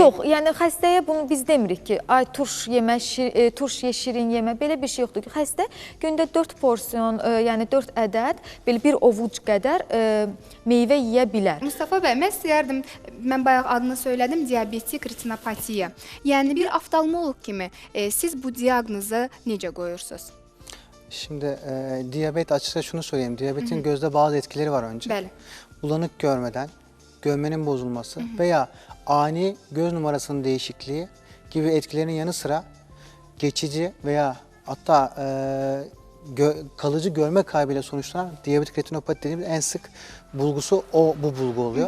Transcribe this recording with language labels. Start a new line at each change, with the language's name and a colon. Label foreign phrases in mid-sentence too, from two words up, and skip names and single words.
Azerbaijani: Yox, yəni xəstəyə bunu biz demirik ki, ay turş yemə, turş ye, şirin yemə, belə bir şey yoxdur ki, xəstə gündə 4 porsiyon, yəni 4 ədəd, belə bir ovuc qədər meyvə yeyə bilər. Mustafa bəy, mən istəyərdim, mən bayaq adını söylədim, diabetik retinopatiya. Yəni, bir oftalmoloq kimi siz bu diaqnozu necə qoyursunuz?
Turkish: Şimdi diyabet açıkça şunu söyleyeyim. Diyabetin gözde bazı etkileri var önce.
Azerbaijani: Bəli.
Turkish: Bulanık görmeden, görmenin bozulması veya ani göz numarasının değişikliği gibi etkilerin yanı sıra geçici veya hatta kalıcı görme kaybıyla sonuçlanan diyabetik retinopati dediğimiz en sık bulgusu bu bulgu oluyor.